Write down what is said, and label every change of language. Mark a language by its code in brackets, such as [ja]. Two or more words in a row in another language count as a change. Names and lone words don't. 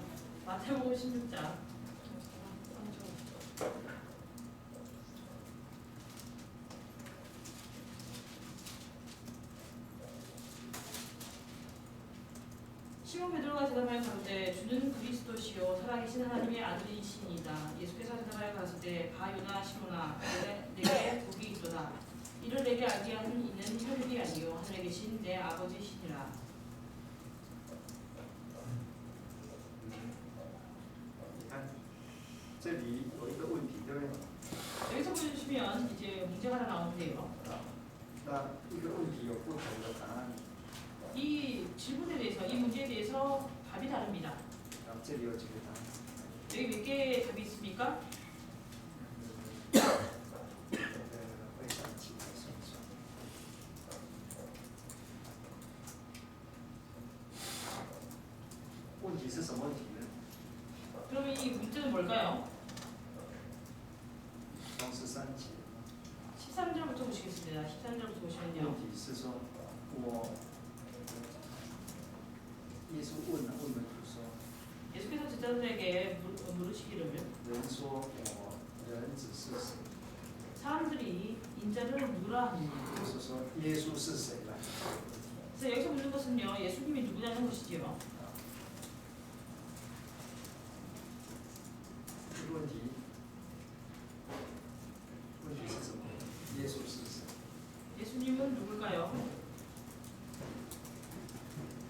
[ko] 마태복음 16장 '시몬 베드로가 대답하여 가로되 주는 그리스도시요 살아계신 하나님의 아들이시니이다. 예수께서 대답하여 가로되 바요나 시몬아 내게 복이 있도다. 이를 내게 알게 하는 이는 혈육이 아니요 하늘에 계신 내 아버지시니라. [zh] 你看，这里有一个问题，对不对？ [ko] 여기서 보여주시면 이제 문제가 하나 나오는데요. [zh] 那一个问题有不同的答案。 [ko] 이 질문에 대해서, 이 문제에 대해서 답이 다릅니다. [zh] 这里有几个答案？ [ko] 여기 몇 개의 답이 있습니까? [zh] 会上几个算算。问题是什么问题呢？ [ko] 그러면 이 문제는 뭘까요? [zh] 从13节。 [ko] 13절부터 보시겠습니다. 13절부터 보시면요. [zh] 问题是说，耶稣问门徒说， [ko] 예수께서 제자들에게 물으시기를 [zh] 人说我人子是谁？ [ko] 사람들이 인자를 누구라 하느냐. [zh] 就是说耶稣是谁呢？ [ko] 그래서 여기서 묻는 것은요, 예수님이 누구냐는 것이지요. [zh] 这个问题是什么？耶稣是谁？ [ko] 예수님은 누굴까요?